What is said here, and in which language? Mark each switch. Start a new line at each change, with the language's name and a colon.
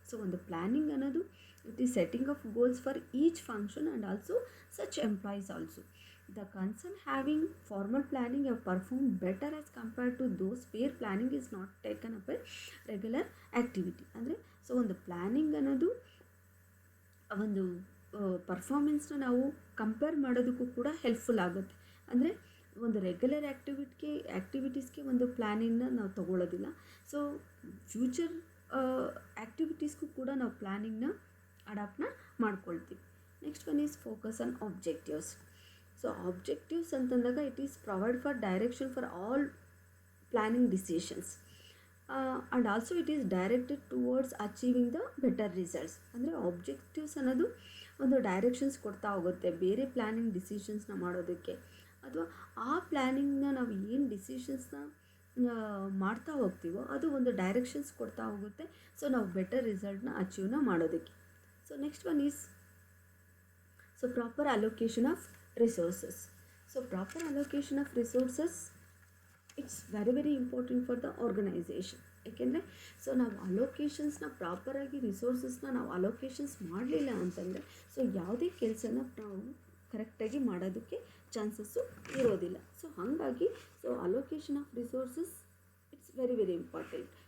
Kannada: ಒಂದು ಪ್ಲ್ಯಾನಿಂಗ್ ಅನ್ನೋದು
English: It is setting of goals for each function and also such employees also. The concern having formal planning have performed better as compared to those where planning is not taken up a regular activity.
Kannada: ಅಂದರೆ ಒಂದು planning ಅನ್ನೋದು ಒಂದು ಪರ್ಫಾರ್ಮೆನ್ಸ್ನ ನಾವು compare ಮಾಡೋದಕ್ಕೂ ಕೂಡ helpful ಆಗುತ್ತೆ. ಅಂದರೆ ಒಂದು ರೆಗ್ಯುಲರ್ ಆ್ಯಕ್ಟಿವಿಟೀಸ್ಗೆ ಒಂದು ಪ್ಲ್ಯಾನಿಂಗ್ನ ನಾವು ತೊಗೊಳ್ಳೋದಿಲ್ಲ. ಫ್ಯೂಚರ್ ಆ್ಯಕ್ಟಿವಿಟೀಸ್ಗೂ ಕೂಡ ನಾವು ಪ್ಲ್ಯಾನಿಂಗ್ನ ಅಡಾಪ್ಟ್ನ ಮಾಡ್ಕೊಳ್ತೀವಿ.
English: Next one is focus on objectives.
Kannada: Objectives ಅಂತಂದಾಗ
English: It is provide for direction for all planning decisions and also it is directed towards achieving the better results.
Kannada: ಅಂದರೆ ಆಬ್ಜೆಕ್ಟಿವ್ಸ್ ಅನ್ನೋದು ಒಂದು ಡೈರೆಕ್ಷನ್ಸ್ ಕೊಡ್ತಾ ಹೋಗುತ್ತೆ ಬೇರೆ ಪ್ಲ್ಯಾನಿಂಗ್ ಡಿಸಿಷನ್ಸ್ನ ಮಾಡೋದಕ್ಕೆ, ಅಥವಾ ಆ ಪ್ಲ್ಯಾನಿಂಗ್ನ ನಾವು ಏನು ಡಿಸಿಷನ್ಸ್ನ ಮಾಡ್ತಾ ಹೋಗ್ತೀವೋ ಅದು ಒಂದು ಡೈರೆಕ್ಷನ್ಸ್ ಕೊಡ್ತಾ ಹೋಗುತ್ತೆ. ನಾವು ಬೆಟರ್ ರಿಸಲ್ಟ್ನ ಅಚೀವ್ನ ಮಾಡೋದಕ್ಕೆ.
English: Next one is proper allocation of resources. Proper allocation of resources it's very important for the organization.
Kannada: ಯಾಕೆಂದರೆ ನಾವು ಅಲೋಕೇಶನ್ಸ್ನ ಪ್ರಾಪರಾಗಿ ರಿಸೋರ್ಸಸ್ನ ನಾವು ಅಲೋಕೇಶನ್ಸ್ ಮಾಡಲಿಲ್ಲ ಅಂತಂದರೆ ಯಾವುದೇ ಕೆಲಸನ ನಾವು ಕರೆಕ್ಟಾಗಿ ಮಾಡೋದಕ್ಕೆ ಚಾನ್ಸಸ್ಸು ಇರೋದಿಲ್ಲ. ಹಾಗಾಗಿ
English: Allocation of resources it's very important.